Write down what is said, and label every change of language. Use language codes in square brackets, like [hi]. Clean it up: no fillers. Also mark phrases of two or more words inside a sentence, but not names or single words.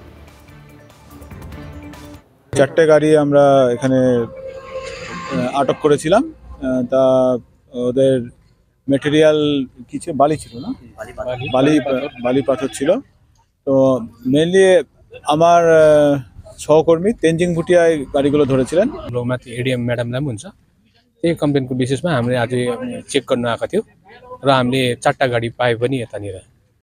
[bn] 4টে গাড়ি আমরা এখানে আটক করেছিলাম। তা ওদের মেটেরিয়াল কিছু বালি ছিল না, বালি পাথর ছিল। তো মেনলি আমার सहकर्मी तेन्जिङ भुटिया गाडीগুলো ধরেছিলেন। [ne] माथि एडिएम म्याडमलाई पनि हुन्छ, त्यही कम्प्लेनको बेसिसमा हामीले आज चेक गर्न आएको थियो र हामीले 4टा गाडी पाए पनि यतानिर